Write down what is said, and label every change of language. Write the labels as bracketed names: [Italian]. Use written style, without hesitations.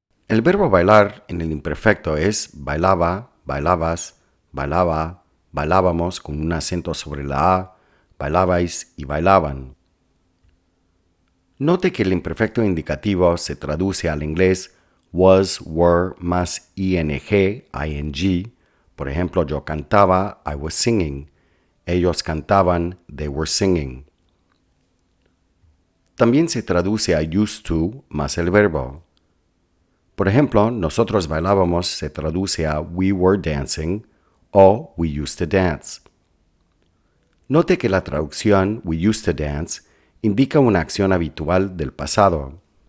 [Spanish] El verbo bailar en el imperfecto es bailaba, bailabas, bailaba, bailábamos con un acento sobre la a, bailabais y bailaban. Note que el imperfecto indicativo se traduce al inglés [English] was, were [Spanish] más ing, ing. Por ejemplo, yo cantaba, [English] I was singing. [Spanish] Ellos cantaban, [English] they were singing. [Spanish] También se traduce a [English] used to [Spanish] más el verbo. Por ejemplo, nosotros bailábamos se traduce a [English] we were dancing [Spanish] o [English] we used to dance. [Spanish] Note que la traducción [English] we used to dance [Spanish] indica una acción habitual del pasado.